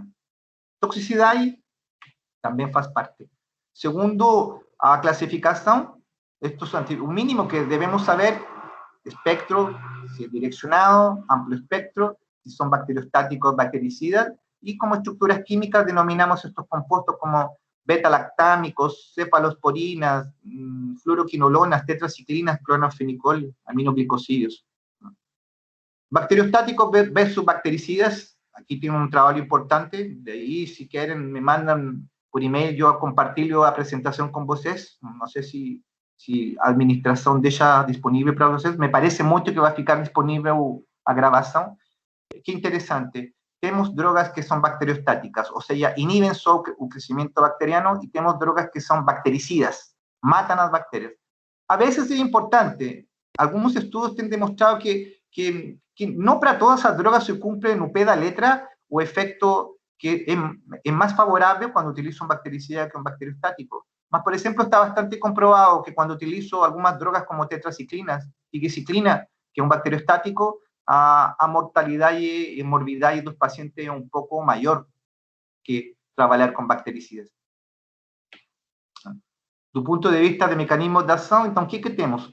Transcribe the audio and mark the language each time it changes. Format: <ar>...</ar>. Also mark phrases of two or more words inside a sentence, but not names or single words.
<es>Toxicidad también hace parte. Segundo, a clasificación, esto es un mínimo que debemos saber, espectro, si es direccionado, amplio espectro, si son bacteriostáticos, bactericidas, y como estructuras químicas denominamos estos compuestos como beta-lactámicos, cefalosporinas, fluoroquinolonas, tetraciclinas, clorofenicol, aminoglicosidios. Bacteriostáticos versus bactericidas, aquí tengo un trabajo importante, de ahí si quieren me mandan por email, yo a compartir la presentación con ustedes, no sé si</es> <pt>a administração deixa disponível para vocês, me parece muito que vai ficar disponível a gravação. Que interessante, temos drogas que são bacteriostáticas, ou seja, inibem só o crescimento bacteriano, e temos drogas que são bactericidas, matam as bactérias. A vezes é importante, alguns estudos têm demonstrado que não para todas as drogas se cumpre no pé da letra o efeito que é mais favorável quando utilizo um bactericida que um bacteriostático. Mas, por exemplo,</pt> <es>está bastante comprobado que cuando utilizo algunas drogas como tetraciclinas, tiquiciclina, que es un bacteriostático, a mortalidad y morbidad de los pacientes es un poco mayor que trabajar con bactericidas. Do punto de vista de mecanismos de acción, entonces, ¿qué tenemos?</es>